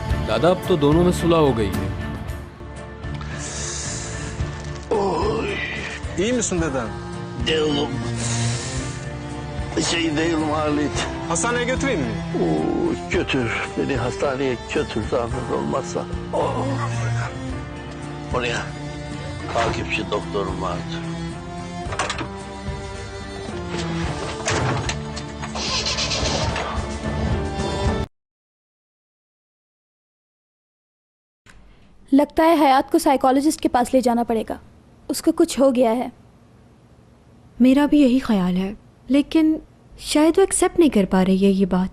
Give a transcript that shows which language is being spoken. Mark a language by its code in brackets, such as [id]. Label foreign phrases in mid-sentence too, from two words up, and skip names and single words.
[hi] दादा अब तो दोनों में सुलह हो गई है। [tr] İyi misin dedem? Değilim. Şey değilim Halit. Hastaneye götüreyim mi? Oo, götür. Beni hastaneye götür zahmet olmazsa. Oh. Oraya takipçi doktorum vardı. [hi] लगता है हयात को साइकोलॉजिस्ट के पास ले जाना पड़ेगा। उसको कुछ हो गया है। मेरा भी यही ख्याल है, लेकिन शायद वो एक्सेप्ट नहीं कर पा रही है ये बात।